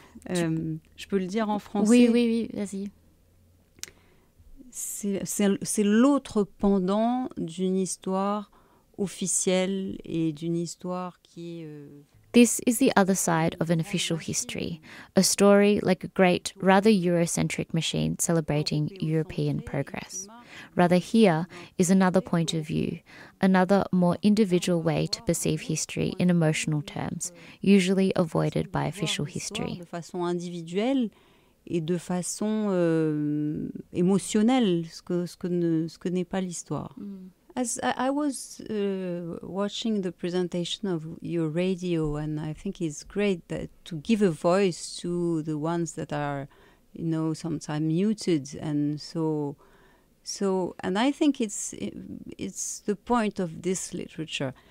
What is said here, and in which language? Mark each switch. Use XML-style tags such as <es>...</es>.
<fr>Je peux le dire en français. Oui, vas-y. C'est l'autre pendant d'une histoire officielle et d'une histoire qui est...</fr> <en>This is the other side of an official history, a story like a great, rather Eurocentric machine celebrating European progress. Rather, here is another point of view, another more individual way to perceive history in emotional terms, usually avoided by official history.</en> <fr>De façon individuelle et de façon émotionnelle, ce que n'est pas l'histoire.</fr> <en>As I was watching the presentation of your radio, and I think it's great that to give a voice to the ones that are, you know, sometimes muted, and so, and I think it's the point of this literature.</en>